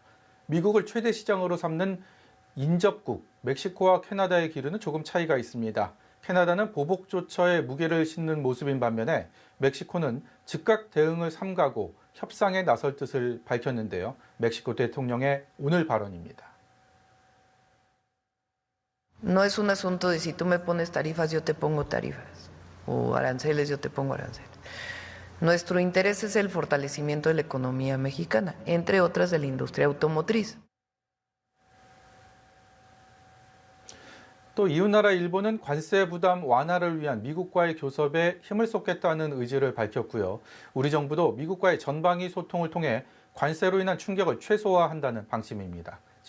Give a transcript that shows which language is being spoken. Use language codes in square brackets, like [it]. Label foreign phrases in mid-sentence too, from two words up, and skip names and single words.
[ko] 미국을 최대 시장으로 삼는 인접국 멕시코와 캐나다의 기류는 조금 차이가 있습니다. 캐나다는 보복 조처에 무게를 싣는 모습인 반면에 멕시코는 즉각 대응을 삼가고 협상에 나설 뜻을 밝혔는데요. 멕시코 대통령의 오늘 발언입니다. [es] No es un asunto de si tú me pones tarifas, yo te pongo tarifas, o aranceles, yo te pongo aranceles. Nuestro interés es el fortalecimiento de la economía mexicana, entre otras de la industria automotriz. [ko] 또 이웃나라 일본은 관세 부담 완화를 위한 미국과의 교섭에 힘을 쏟겠다는 의지를 밝혔고요. 우리 정부도 미국과의 전방위 소통을 통해 관세로 인한 충격을 최소화한다는 방침입니다.